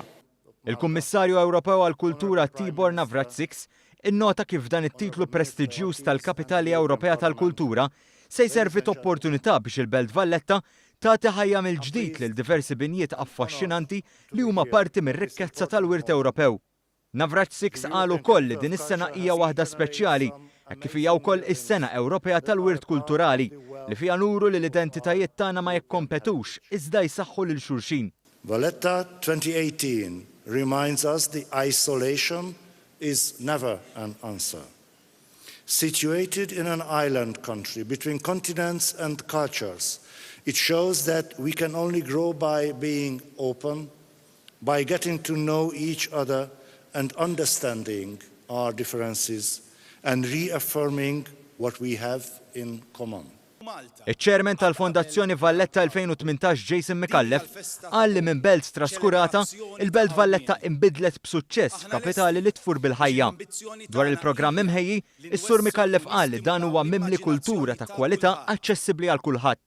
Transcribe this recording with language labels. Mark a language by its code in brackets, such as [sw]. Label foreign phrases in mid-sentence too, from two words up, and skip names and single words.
[mt] Il-Kummissarju Ewropew għall-Kultura Tibor Navracsics innota kif dan it-titlu prestiġjuż tal-Kapitali Ewropea tal-Kultura se jservi opportunità biex il-Belt Valletta tagħti ħajja mill-ġdid lil diversi binjiet affaxxinanti li huma parti mir-rikkezza tal-wirt Ewropew. Navracsics qal ukoll li din is-sena hija waħda speċjali, hekk kif hija wkoll is-Sena Ewropea tal-Wirt Kulturali li fiha nuru li l-identitajiet tagħna ma jikkompetux iżda jsaħħu lil xulxin. [en] Valletta 2018 reminds us the isolation is never an answer. Situated in an island country between continents and cultures, it shows that we can only grow by being open, by getting to know each other and understanding our differences and reaffirming what we have in common. [mt] Iċ-ċermen tal-Fondazzjoni Valletta 2018 Jason McAuliffe qal li minn belt traskurata, il-Belt Valletta inbidlet b'suċċess f'kapitali li tfur bil-ħajja. Dwar il-programm imħejji, is-Sur McAuliffe qal li dan huwa mimli kultura ta' kwalità aċċessibbli għal kulħadd.